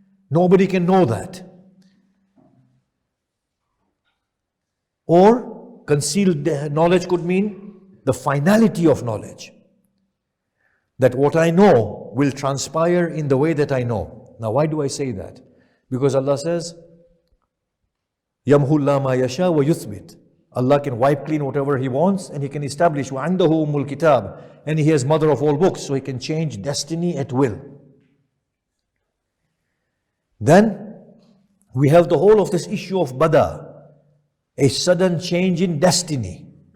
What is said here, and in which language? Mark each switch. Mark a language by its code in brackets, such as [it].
[en] Nobody can know that. Or concealed knowledge could mean the finality of knowledge. That what I know will transpire in the way that I know. Now, why do I say that? Because Allah says, [ar] يَمْهُ اللَّهُ مَا يَشَاءُ وَيُثْبِتُ. [en] Allah can wipe clean whatever He wants, and He can establish [ar] وَعِنْدَهُ أُمُّ الْكِتَابِ, [en] and He has mother of all books, so He can change destiny at will. Then we have the whole of this issue of bada, a sudden change in destiny.